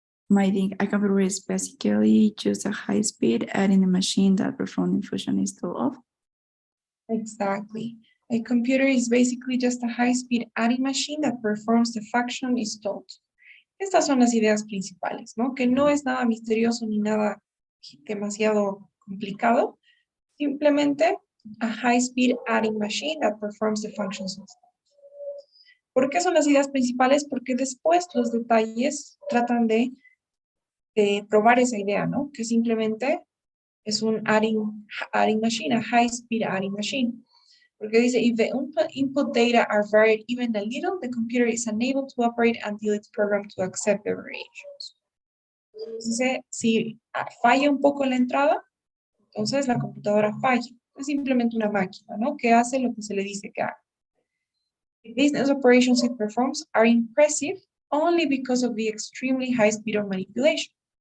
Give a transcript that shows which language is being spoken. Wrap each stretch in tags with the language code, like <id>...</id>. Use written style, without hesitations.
<en>A computer is basically just a high speed adding a machine that performing function is still off. Exactly. A computer is basically just a high-speed adding machine that performs the function is told.</en> <es>Estas son las ideas principales, ¿no? Que no es nada misterioso ni nada demasiado complicado.</es> <en>Simplemente a high-speed adding machine that performs the functions.</en> <es>¿Por qué son las ideas principales? Porque después los detalles tratan de probar esa idea, ¿no? Que simplemente es un adding machine,</es> <en>a high-speed adding machine.</en> <es>Porque dice,</es> <en>if the input data are varied even a little, the computer is unable to operate until it's programmed to accept the variations.</en> <es>Entonces, si falla un poco la entrada, entonces la computadora falla. Es simplemente una máquina, ¿no? Que hace lo que se le dice que haga.</es> <en>The business operations it performs are impressive only because of the extremely high speed of manipulation.</en>